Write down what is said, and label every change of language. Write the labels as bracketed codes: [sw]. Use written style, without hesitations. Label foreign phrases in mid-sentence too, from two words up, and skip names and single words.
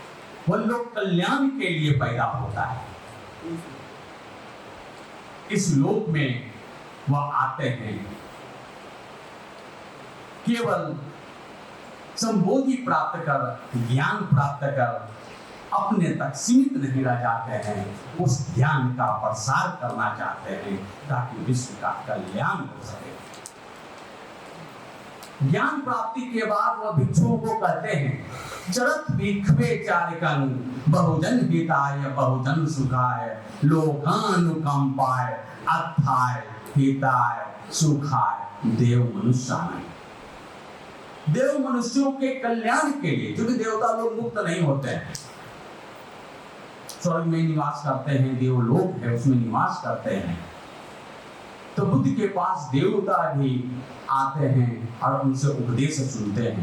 [hi] वह लोक कल्याण के लिए पैदा होता है। इस लोक में वह आते हैं केवल संबोधि प्राप्त कर, ज्ञान प्राप्त कर अपने तक सीमित नहीं रह जाते हैं, उस ज्ञान का प्रसार करना चाहते हैं ताकि विश्व का कल्याण हो सके। ज्ञान प्राप्ति के बाद वह भिक्षुओं को कहते हैं [pi] चरत भिक्षवे चारिकं बहुजन हिताय बहुजन सुखाय लोकानुकंपाय अत्थाय हिताय सुखाय देव मनुष्याय। [hi] देव मनुष्यों के कल्याण के लिए, क्योंकि देवता लोग मुक्त नहीं होते हैं, स्वर्ग में निवास करते हैं, देवलोक है उसमें निवास करते हैं। तो बुद्ध के पास देवता भी आते हैं और उनसे उपदेश सुनते हैं।